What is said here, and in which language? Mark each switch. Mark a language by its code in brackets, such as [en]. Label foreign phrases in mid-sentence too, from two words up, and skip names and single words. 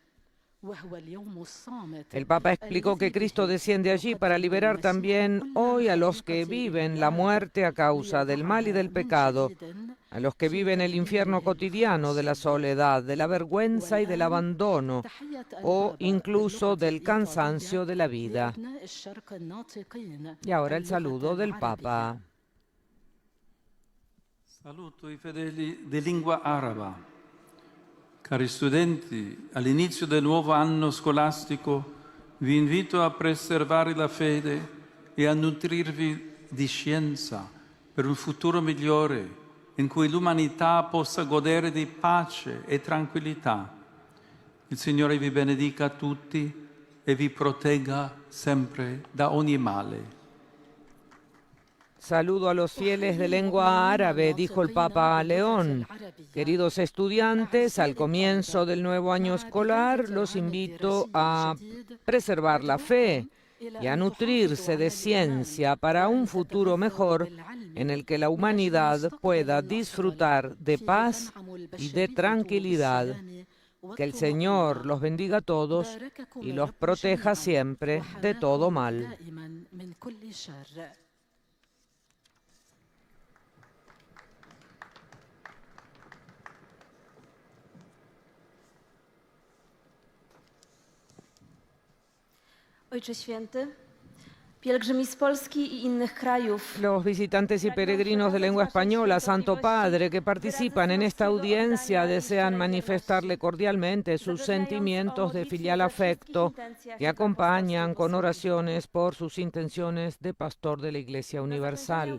[es] El Papa explicó que Cristo desciende allí para liberar también hoy a los que viven la muerte a causa del mal y del pecado, a los que viven el infierno cotidiano de la soledad, de la vergüenza y del abandono, o incluso del cansancio de la vida. Y ahora el saludo del Papa. [it] Saluto i fedeli di lingua araba. Cari studenti, all'inizio del nuovo anno scolastico vi invito a preservare la fede e a nutrirvi di scienza per un futuro migliore in cui l'umanità possa godere di pace e tranquillità. Il Signore vi benedica tutti e vi protegga sempre da ogni male. [es] Saludo a los fieles de lengua árabe, dijo el Papa León. Queridos estudiantes, al comienzo del nuevo año escolar los invito a preservar la fe y a nutrirse de ciencia para un futuro mejor en el que la humanidad pueda disfrutar de paz y de tranquilidad. Que el Señor los bendiga a todos y los proteja siempre de todo mal. [pl] Ojcze Święty, pielgrzymi z Polski i innych krajów, [es] Los visitantes y peregrinos de lengua española, Santo Padre, que participan en esta audiencia, desean manifestarle cordialmente sus sentimientos de filial afecto y acompañan con oraciones por sus intenciones de pastor de la Iglesia Universal.